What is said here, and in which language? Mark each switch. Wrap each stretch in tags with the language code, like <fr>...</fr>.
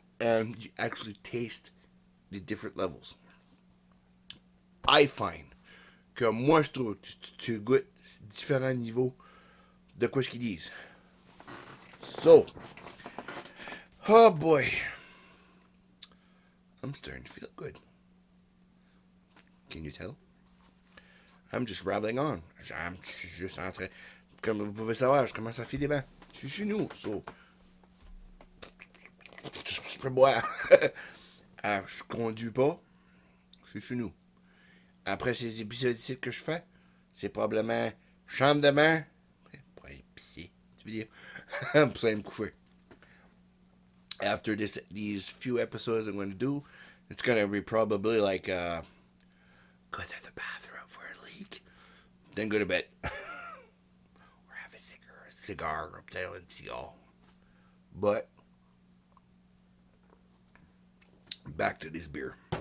<en>And you actually taste the different levels. I find</en> <fr>que moi, je trouve que tu goûtes différents niveaux de quoi ce qu'ils disent.</fr> <en>So, oh boy, I'm starting to feel good. Can you tell? I'm just rambling on. I'm</en> <fr>juste en train, comme vous pouvez savoir, je commence à filer bien. Je suis chez nous, so, je peux boire. Je conduis pas, je suis chez nous. Après ces épisodes ici que je fais, c'est probablement chambre de bain, pour aller pisser, tu veux dire, pour aller me coucher.</fr> <en>After these few episodes I'm going to do, it's going to be probably like, go to the bathroom for a leak, then go to bed. Or have a cigar up there and see all. But, back to this beer.</en>